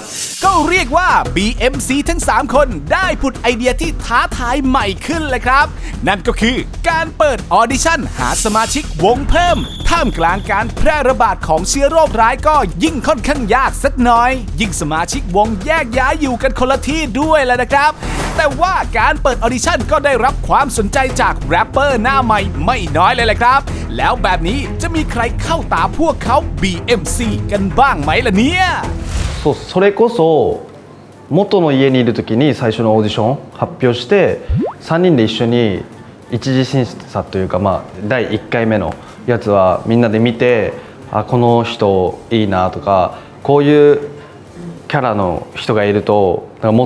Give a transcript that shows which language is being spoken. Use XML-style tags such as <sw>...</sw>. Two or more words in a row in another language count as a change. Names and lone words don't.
<th>ก็เรียกว่า BMC ทั้ง3คนได้ผุดไอเดียที่ท้าทายใหม่ขึ้นเลยครับนั่นก็คือการเปิดออดิชั่นหาสมาชิกวงเพิ่มท่ามกลางการแพร่ระบาดของเชื้อโรคร้ายก็ยิ่งค่อนข้างยากสักหน่อยยิ่งสมาชิกวงแยกย้ายอยู่กันคนละที่ด้วยแหละนะครับแต่ว่าการเปิดออดิชั่นก็ได้รับความสนใจจากแรปเปอร์หน้าใหม่ไม่น้อยเลยแหละครับแล้วแบบนี้จะมีใครเข้าตาพวกเขา BMC กันบ้างไหมล่ะเนี่ย</th> <ja>それこそ元の家にいる時に最初のオーディション発表して3人で一緒に一次審査というか、まあ、第1回目のやつはみんなで見てこの人いいなとかこういうキャラの人がいるとなんかもっ</ja>